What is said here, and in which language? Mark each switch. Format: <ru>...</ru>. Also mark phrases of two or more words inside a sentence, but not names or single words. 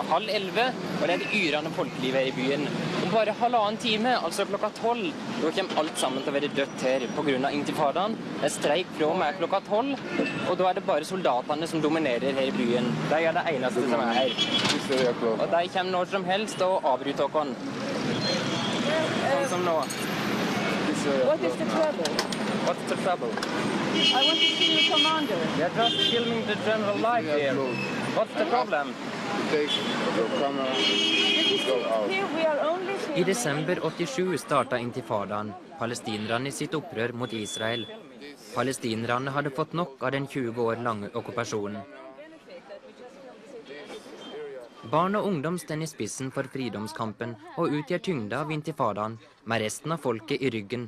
<no>10:30, og det er et yrende folkeliv her i byen. Om bare halvannen time, altså klokka 12, da kommer alt sammen til å være dødt her på grunn av intifadaen. Det er streik fra og med klokka 12, og da er det bare soldatene som dominerer her i byen. De er det eneste som er her. Og de kommer når som helst og avbryter oss. Sånn som nå.</no> <en>What is the trouble? What's the trouble? I want to see your commander. We are just filming the general life here. What's the problem? Here we are only</en> <no>I desember 87 starta intifadaen, palestinerne i sitt opprør mot Israel. Palestinerne hadde fått nok av den 20 år lange okkupasjonen. Barn og ungdom står i spissen for fridomskampen og utgjør tyngda av intifadaen, med resten av folket i ryggen.</no>